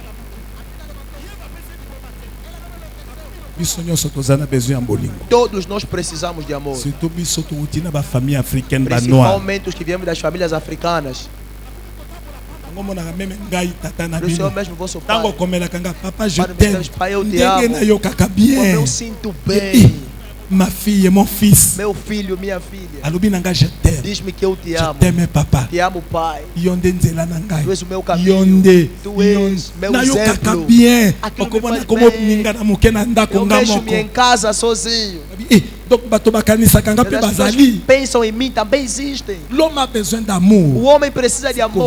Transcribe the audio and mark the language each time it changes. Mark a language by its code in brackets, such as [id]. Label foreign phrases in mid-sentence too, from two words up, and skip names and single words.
[pt] Todos nós precisamos de amor. Principalmente os que viemos das famílias africanas. O Senhor mesmo, vosso pai. Pai, eu te amo. Como eu sinto bem. [fr] Ma fille, mon fils. [pt] Meu filho, minha filha. Diz-me que eu te amo. [fr] Je t'aime, papa. [pt] Te amo, pai. Tu és o meu caminho. Tu és meu exemplo. Aquilo me faz bem. Eu vejo-me em casa sozinho. As pessoas pensam em mim, também existem. O homem precisa de amor.